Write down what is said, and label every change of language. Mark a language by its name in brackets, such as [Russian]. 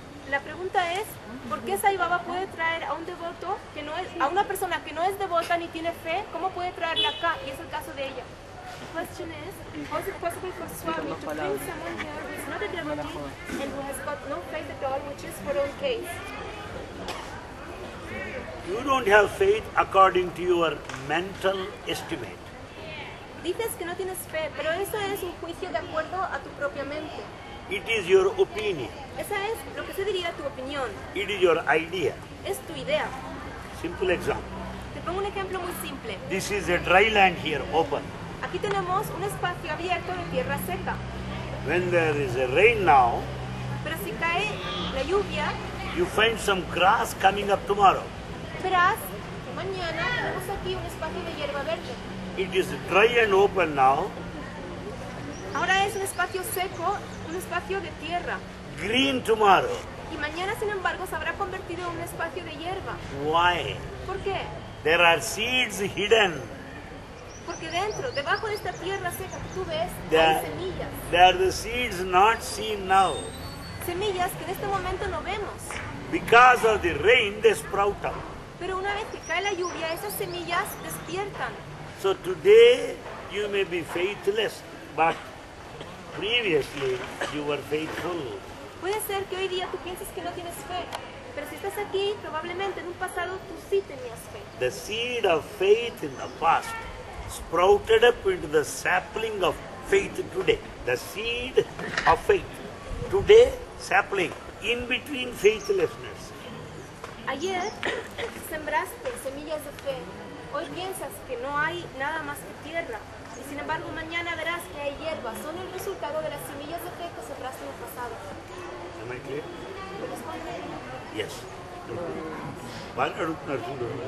[Spanish] La pregunta es, ¿por qué Sai Baba puede traer a un devoto que no es, a una persona que no es devota ni tiene fe, cómo puede traerla acá? Y es el caso de ella. [English] The question is, how is it possible for Swami to bring someone here who is not a devotee and who has got no faith at all, which is her own case? you don't have faith according to your mental estimate. [Spanish] Dices que no tienes fe, pero eso es un juicio de acuerdo a tu propia mente. [English] It is your opinion. [Spanish] Esa es lo que se diría tu opinión. [English] It is your idea. [Spanish] Es tu idea. [English] Simple example. [Spanish] Te pongo un ejemplo muy simple. [English] This is a dry land here, open. [Spanish] Aquí tenemos un espacio abierto de tierra seca. [English] When there is a rain now, [Spanish] Pero si cae la lluvia, [English] you find some grass coming up tomorrow. [Spanish] verás que mañana tenemos aquí un espacio de hierba verde. [English] It is dry and open now. [Spanish] Ahora es un espacio seco, un espacio de tierra. [English] Green tomorrow. [Spanish] Y mañana, sin embargo, se habrá convertido en un espacio de hierba. [English] Why? [Spanish] ¿Por qué? [English] There are seeds hidden. [Spanish] Porque dentro, debajo de esta tierra seca que tú ves, [English] They [Spanish] hay [English] are, [Spanish] semillas. [English] they are the seeds not seen now. [Spanish] Semillas que en este momento no vemos. [English] Because of the rain, they sprout up. [Spanish] Pero una vez que cae la lluvia, esas semillas despiertan. [English] So today you may be faithless, but previously you were faithful. [Spanish] Puede ser que hoy día tú pienses que no tienes fe, pero si estás aquí, probablemente en un pasado tú sí tenías fe. [English] The seed of faith in the past sprouted up into the sapling of faith today. The seed of faith. Today, sapling. In between faithlessness. [Spanish] Ayer sembraste semillas de fe. Hoy piensas que no hay nada más que tierra. Y sin embargo, mañana verás que hay hierbas. Son el resultado de las semillas de fe que sembraste en el pasado. [English] Am I clear? [Spanish] ¿Me responde? [English] Yes. Vale, Narsundo.